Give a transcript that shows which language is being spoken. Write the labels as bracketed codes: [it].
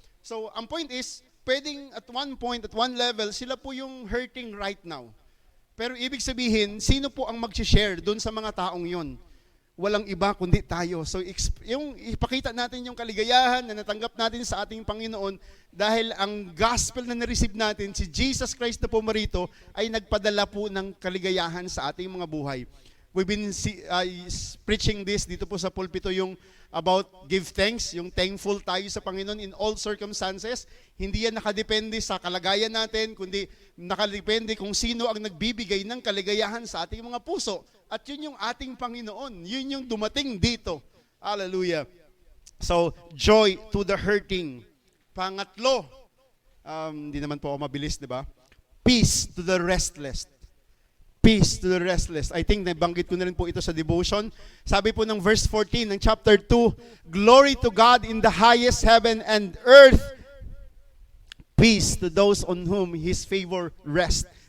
[tl] So, ang point is, pwedeng [en] at one point, at one level, [tl] sila po yung hurting right now. Pero ibig sabihin, sino po ang mag-share doon sa mga taong yon? Walang iba kundi tayo. So yung ipakita natin yung kaligayahan na natanggap natin sa ating Panginoon dahil ang gospel na na-receive natin, si Jesus Christ na pumarito, ay nagpadala po ng kaligayahan sa ating mga buhay. [en] We've been preaching this [tl] dito po sa pulpito yung [en] about give thanks, yung thankful [tl] tayo sa Panginoon [en] in all circumstances. [tl] Hindi yan nakadepende sa kalagayan natin, kundi nakadepende kung sino ang nagbibigay ng kaligayahan sa ating mga puso. At yun yung ating Panginoon. Yun yung dumating dito. Hallelujah. [en] So, joy to the hurting. [tl] Pangatlo, hindi naman po ako mabilis, di ba? [en] Peace to the restless. Peace to the restless. I think [tl] nabanggit ko na rin po ito sa devotion. Sabi po ng verse 14 ng chapter 2, [en] Glory to God in the highest heaven and earth, peace to those on whom His favor rests.